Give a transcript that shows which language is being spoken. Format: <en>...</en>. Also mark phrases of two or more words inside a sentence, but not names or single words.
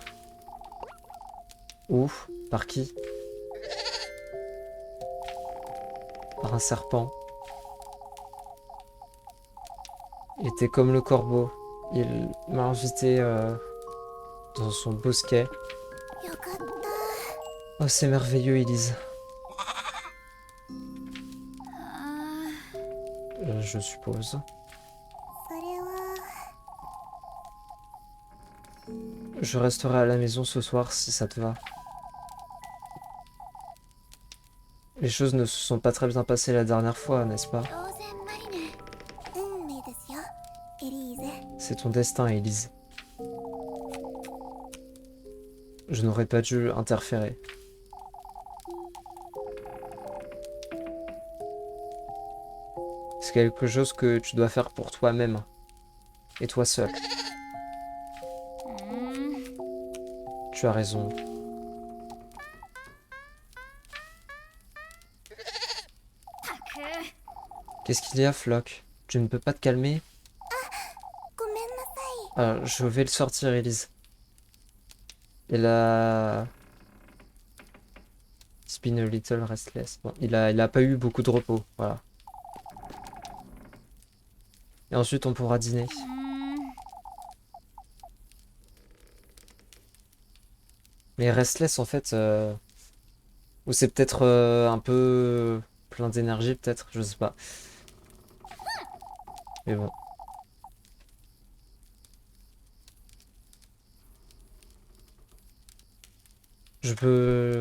<fr>Où? Par qui? Par un serpent. Il était comme le corbeau. Il m'a invité dans son bosquet.</fr> <ja>よかった</ja> <fr>Oh, c'est merveilleux, Elise. あ Je suppose.</fr> <ja>それは</ja> <fr>Je resterai à la maison ce soir si ça te va. Les choses ne se sont pas très bien passées la dernière fois, n'est-ce pas?</fr> <ja>ローゼンマリネ運命ですよエリーゼ</ja> <fr>C'est ton destin, Elise. Je n'aurais pas dû interférer. C'est quelque chose que tu dois faire pour toi-même. Et toi seul. うーん Tu as raison.</fr> <ja>たく</ja> <fr>Qu'est-ce qu'il y a, Flock? Tu ne peux pas te calmer?</fr> <ja>ごめんなさい</ja> <fr>Je vais le sortir, Elise. Il a...</fr> <en>It's been a little restless.</en> <fr>Bon, il a pas eu beaucoup de repos, voilà. Et ensuite, on pourra dîner. うーん Mais restless, en fait... Ou c'est peut-être un peu plein d'énergie, peut-être, je sais pas. Mais bon. Je peux...</fr>